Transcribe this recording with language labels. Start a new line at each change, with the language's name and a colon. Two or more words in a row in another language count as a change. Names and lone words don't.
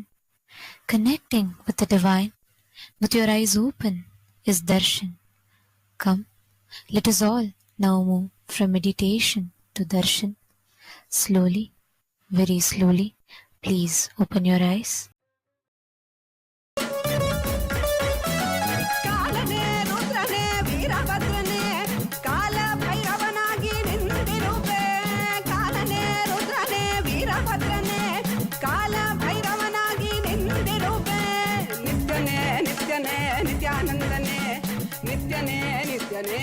English: Connecting with the divine with your eyes open is darshan. Come, let us all now move from meditation to darshan. Slowly, very slowly, please open your eyes.
Kannada: ಕಾಲನೆ ರುದ್ರನೆ ವೀರಭದ್ರನೆ ಕಾಲ ಭೈರವನಾಗಿ ನಿಂತಿರುವೆ ಕಾಲನೆ ರುದ್ರನೆ ವೀರಭದ್ರನೆ ಕಾಲ ಭೈರವನಾಗಿ ನಿಂತಿರುವೆ ನಿತ್ಯನೇ ನಿತ್ಯನೇ ನಿತ್ಯಾನಂದನೆ ನಿತ್ಯನೇ ನಿತ್ಯನೇ